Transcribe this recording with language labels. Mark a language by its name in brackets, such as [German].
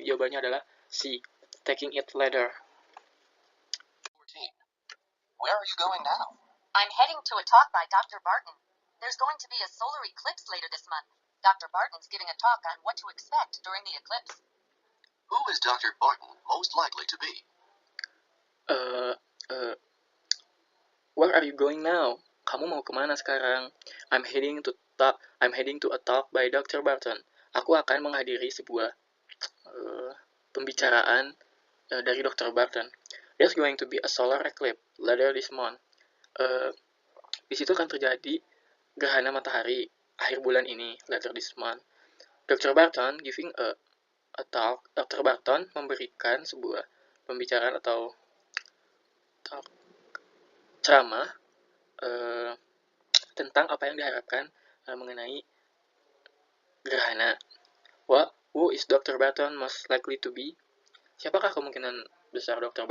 [Indonesian] Jawabannya adalah C, [English] taking it later. 14. Where are you going now? I'm heading to a talk by Dr. Barton. There's going to be a solar eclipse later this month. Dr. Barton's giving a talk on what to expect during the eclipse. Who is Dr. Barton most likely to be? Where are you going now? [Indonesian] Kamu mau kemana sekarang? [English] I'm heading to a talk by Dr. Barton. [Indonesian] Aku akan menghadiri sebuah pembicaraan dari Dr. Barton. [English] There's going to be a solar eclipse later this month. [Indonesian] Di situ akan terjadi gerhana matahari akhir bulan ini, [English] later this month. [Indonesian] Dr. [English] Barton giving a talk. [Indonesian] Dr. Barton memberikan sebuah pembicaraan atau ceramah tentang apa yang diharapkan mengenai gerhana. [English] Who is Dr. Barton most likely to be? [Indonesian] Siapakah kemungkinan besar Dr.